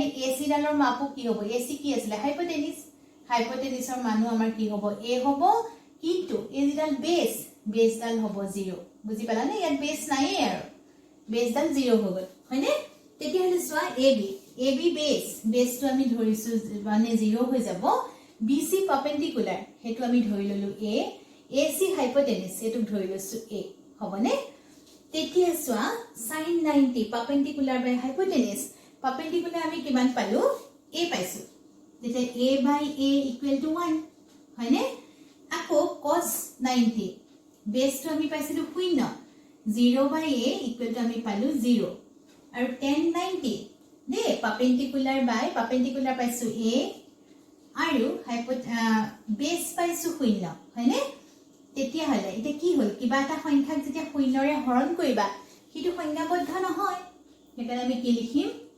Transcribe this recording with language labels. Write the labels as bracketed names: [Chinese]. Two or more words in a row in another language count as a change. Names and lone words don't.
[Assamese] AC ডালৰ মাপো কি হ'ব AC কি আছিল হাইপোটেনিসৰ মানো আমাৰ কি হ'ব a হ'ব কিন্তু এই ডাল বেস ডাল হ'ব 0 বুজি পালা নে ইয়াত বেস নাই আৰু বেস ডাল 0 হৈ গল হয়নে তেতিয়া হলে সোৱা AB বেস তো আমি ধৰিছো মানে 0 হৈ যাব BC পারপেন্ডিকুলার হেতু আমি ধৰি ললো a AC hypotenuse এটুক ধৰি লৈছো a হবনে তেতিয়া সোৱা sin 90 [English] perpendicular by hypotenuse perpendicular [Assamese] আমি কিমান পালো a পাইছো তেতিয়া [English] a by a equal to [Assamese] 1 হয়নে আকৌ cos 90 বেস তো আমি পাইছিলো [English] 0 by a equal to [Assamese] আমি পালো 0 আৰু tan 90 দে perpendicular পাইছো a আৰু বেস পাইছো 0 হয়নে তেতিয়া হলে এটা কি হল কিবা এটা সংখ্যাক যেতিয়া শূন্যৰে হৰণ কৰিবা কিটো সংজ্ঞাবদ্ধ নহয় সেইকাৰণে আমি কি লিখিম